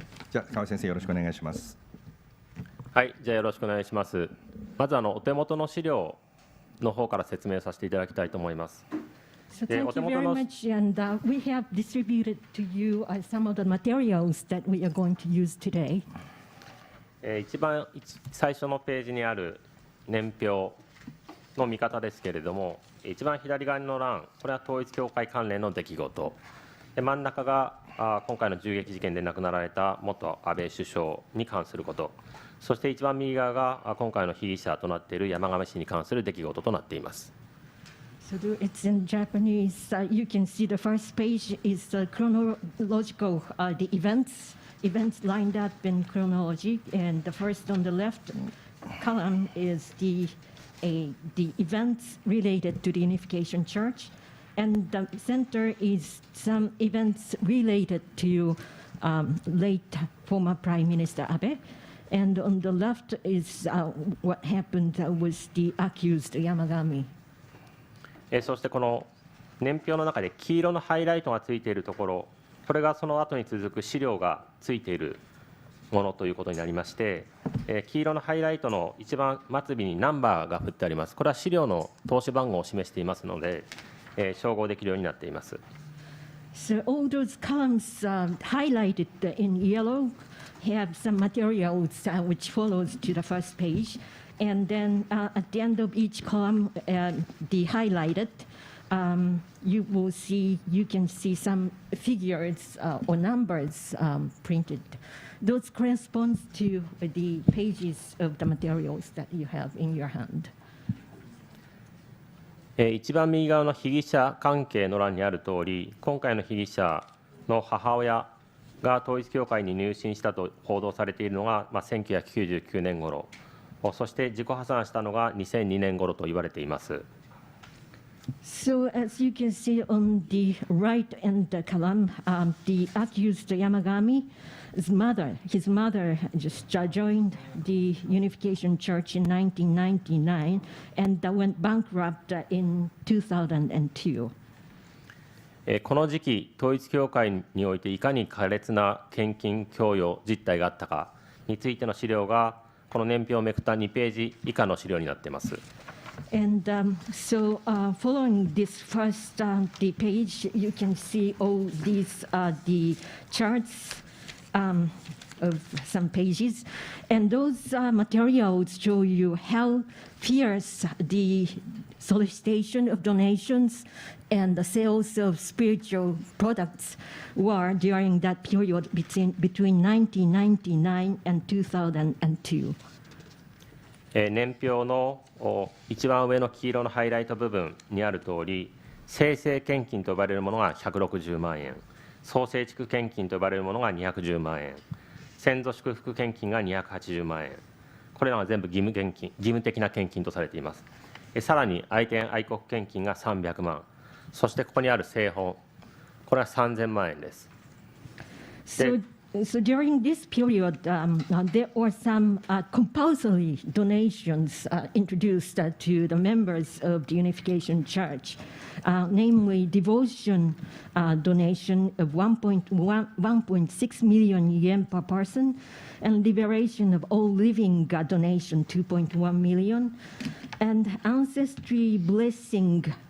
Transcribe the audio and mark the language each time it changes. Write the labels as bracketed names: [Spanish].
[Japanese] じゃあ河合先生よろしくお願いします。はい、じゃあよろしくお願いします。まずお手元の資料の方から説明させていただきたいと思います。 [English] So thank you very much, and we have distributed to you some of the materials that we are going to use today. [Japanese] 一番最初のページにある年表の見方ですけれども、一番左側の欄、これは統一教会関連の出来事、真ん中が今回の銃撃事件で亡くなられた元安倍首相に関すること、そして一番右側が今回の被疑者となっている山上氏に関する出来事となっています。 [English] So it's in Japanese. You can see the first page is chronological, the events lined up in chronology, and the first on the left column is the events related to the Unification Church, and the center is some events related to late former Prime Minister Abe, and on the left is what happened with the accused Yamagami. [Japanese] そしてこの年表の中で黄色のハイライトがついているところ、これがその後に続く資料がついているものということになりまして、黄色のハイライトの一番末尾にナンバーが振ってあります。これは資料の投資番号を示していますので、照合できるようになっています。 [English] So all those columns highlighted in yellow have some materials which follows to the first page. And then at the end of each column, the highlighted, you can see some figures or numbers printed. Those correspond to the pages of the materials that you have in your hand. [Japanese] 一番右側の被疑者関係の欄にある通り、今回の被疑者の母親が統一教会に入信したと報道されているのが、1999年頃。そして自己破産したのが2002年頃と言われています。 [English] So as you can see on the right end column, the accused Yamagami's mother, his mother just joined the Unification Church in 1999 and went bankrupt in 2002. [Japanese] この時期、統一教会においていかに苛烈な献金供与実態があったかについての資料がこの年表をめくった2ページ以下の資料になっています。 [English] And so following this first the page, you can see all these the charts of some pages, and those materials show you how fierce the solicitation of donations and the sales of spiritual products were during that period between 1999 and 2002. [Japanese] 年表の一番上の黄色のハイライト部分にある通り、生成献金と呼ばれるものが160万円、創生地区献金と呼ばれるものが210万円、先祖祝福献金が280万円、これらは全部義務的な献金とされています。さらに愛天愛国献金が300万、そしてここにある聖本、これは3000万円です。 [English] So during this period, there were some compulsory donations introduced to the members of the Unification Church, namely devotion donation of 1.6 million yen per person, and liberation of all living donation 2.1 million, and ancestry blessing